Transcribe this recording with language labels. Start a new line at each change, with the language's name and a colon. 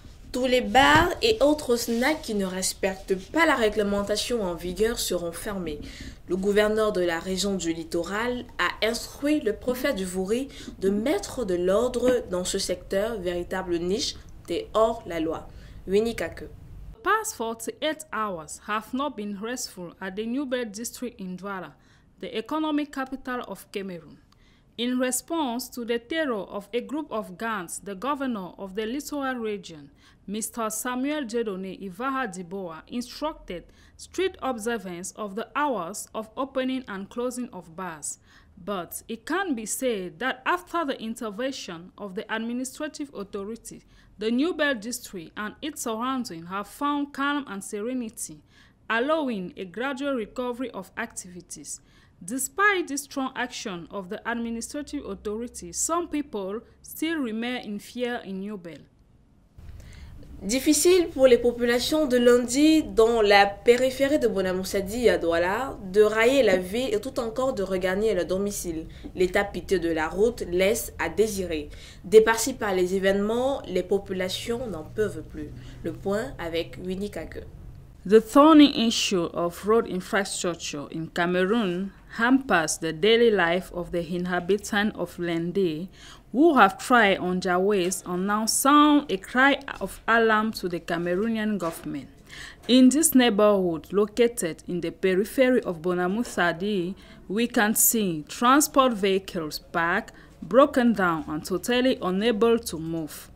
French: Tous les bars et autres snacks qui ne respectent pas la réglementation en vigueur seront fermés. Le gouverneur de la région du littoral a instruit le préfet du Vuri de mettre de l'ordre dans ce secteur, véritable niche des hors-la-loi. Winnie Kake.
English: The past 48 hours have not been restful at the Newbel district in Douala, the economic capital of Cameroon. In response to the terror of a group of gangs, the governor of the littoral region, Mr. Samuel Dieudonné Ivara Diboa, instructed strict observance of the hours of opening and closing of bars. But it can be said that after the intervention of the administrative authority, the Newbel district and its surroundings have found calm and serenity, allowing a gradual recovery of activities. Despite the strong action of the administrative authorities, some people still remain in fear in Newbel.
French: Difficile pour les populations de Lundi, dans la périphérie de Bonamoussadi à Douala, de railler la vie et tout encore de regagner leur domicile. L'état piteux de la route laisse à désirer. Dépassés par les événements, les populations n'en peuvent plus. Le point avec Winnie Kake.
English: The thorny issue of road infrastructure in Cameroon hampers the daily life of the inhabitants of Lende, who have tried on their ways and now sound a cry of alarm to the Cameroonian government. In this neighborhood, located in the periphery of Bonamou-Sadi, we can see transport vehicles parked, broken down and totally unable to move.